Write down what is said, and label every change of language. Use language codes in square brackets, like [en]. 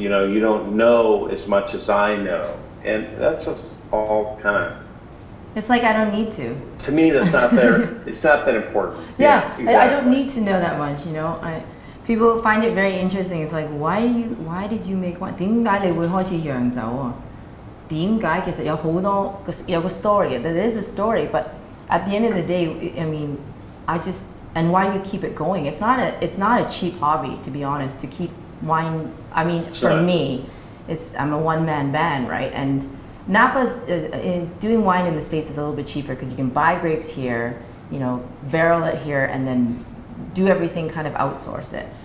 [en] You don't know as much as I know. And that's just all kind of... It's like I don't need to. To me, that's not that, it's not that important. Yeah, exactly. I don't need to know that much, People find it very interesting. It's like, why did you make wine? [yue] 點解你會開始釀酒啊？點解其實有好多有個 story. [en] There is a story, but at the end of the day, I mean, and why do you keep it going? It's not a cheap hobby, to be honest, to keep wine. I mean, for me, I'm a one-man band, right? And Napa's doing wine in the States is a little bit cheaper because you can buy grapes here, barrel it here, and then do everything, kind of outsource it.